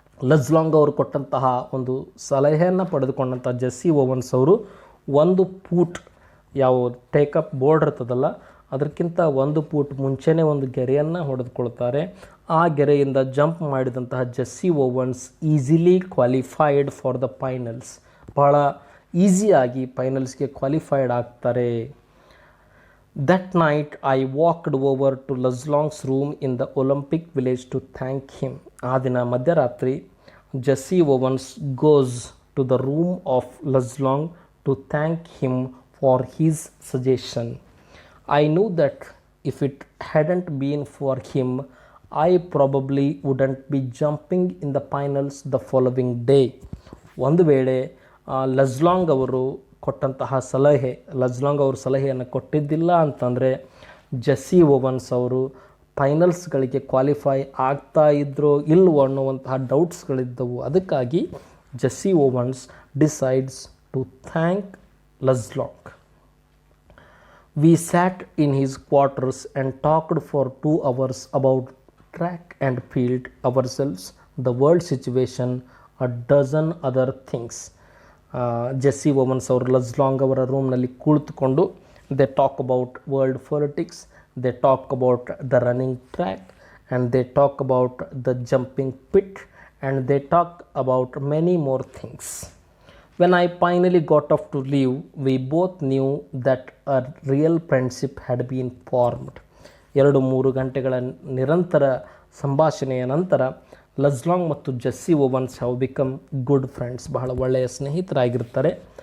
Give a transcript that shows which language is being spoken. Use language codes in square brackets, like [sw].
[kn] ಲಜ್ಲಾಂಗ್ ಅವರು ಕೊಟ್ಟಂತಹ ಒಂದು ಸಲಹೆಯನ್ನು ಪಡೆದುಕೊಂಡಂಥ ಜೆಸ್ಸಿ ಓವನ್ಸ್ ಅವರು ಒಂದು ಪೂಟ್, ಯಾವ ಟೇಕಪ್ ಬೋರ್ಡ್ ಇರ್ತದಲ್ಲ ಅದಕ್ಕಿಂತ ಒಂದು ಪೂಟ್ ಮುಂಚೆನೇ ಒಂದು ಗೆರೆಯನ್ನು ಹೊಡೆದುಕೊಳ್ತಾರೆ. ಆ ಗೆರೆಯಿಂದ ಜಂಪ್ ಮಾಡಿದಂತಹ Jessie ovens [en] Easily qualified for the finals. [kn] ಭಾಳ ಈಸಿಯಾಗಿ ಫೈನಲ್ಸ್ಗೆ ಕ್ವಾಲಿಫೈಡ್ ಆಗ್ತಾರೆ. [en] That night I walked over to Lajlong's room in the Olympic village to thank him. [kn] ಆ ದಿನ ಮಧ್ಯರಾತ್ರಿ [en] Jesse Owens goes to the room of Lajlong to thank him for his suggestion. I knew that if it hadn't been for him, I probably wouldn't be jumping in the finals the following day. [kn] ಒಂದು ವೇಳೆ ಲಜ್ಲಾಂಗ್ ಅವರು ಕೊಟ್ಟಂತಹ ಸಲಹೆ, ಲಜ್ಲಾಂಗ್ ಅವರು ಸಲಹೆಯನ್ನು ಕೊಟ್ಟಿದ್ದಿಲ್ಲ ಅಂತಂದರೆ Jessie ovens ಅವರು ಫೈನಲ್ಸ್ಗಳಿಗೆ qualify ಆಗ್ತಾ ಇದ್ರೋ ಇಲ್ವೋ ಅನ್ನುವಂತಹ ಡೌಟ್ಸ್ಗಳಿದ್ದವು. ಅದಕ್ಕಾಗಿ [en] Jesse Owens decides to thank Luz Long. We sat in his quarters and talked for 2 hours about track and field, ourselves, the world situation, a dozen other things. [kn] Jessie ovens ಅವರು ಲಜ್ಲಾಂಗ್ ಅವರ ರೂಮ್ನಲ್ಲಿ ಕುಳಿತುಕೊಂಡು [en] They talk about world politics, they talk about the running track, and they talk about the jumping pit, and they talk about many more things. When I finally got off to leave, we both knew that a real friendship had been formed. [kn] 2-3 ಗಂಟೆಗಳ ನಿರಂತರ ಸಂಭಾಷಣೆಯ ನಂತರ ಲಜ್ಲಾಂಗ್ ಮತ್ತು Jessie ovens [en] have become good friends, [kn] ಬಹಳ ಒಳ್ಳೆಯ ಸ್ನೇಹಿತರಾಗಿರ್ತಾರೆ.